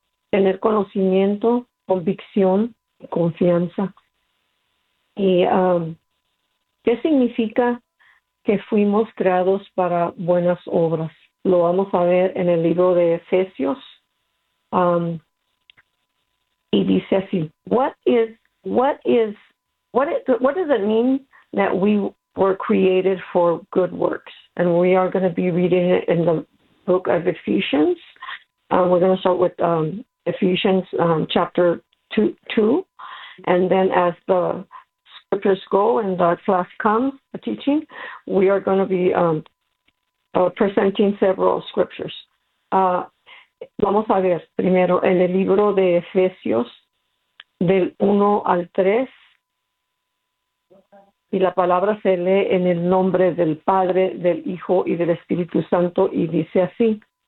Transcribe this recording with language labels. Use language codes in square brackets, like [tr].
[es] Tener conocimiento, convicción, confianza. ¿Y qué significa que fuimos creados para buenas obras? Lo vamos a ver en el libro de Efesios. [en] Y dice así: What does it mean that we were created for good works? And we are going to be reading it in the Book of Ephesians. We're going to start with Ephesians chapter 2, and then as the scriptures go and the class comes, the teaching, we are going to be presenting several scriptures. [es] Vamos a ver primero en el libro de Efesios del 1 al 3, y la palabra se lee en el nombre del Padre, del Hijo y del Espíritu Santo, y dice así: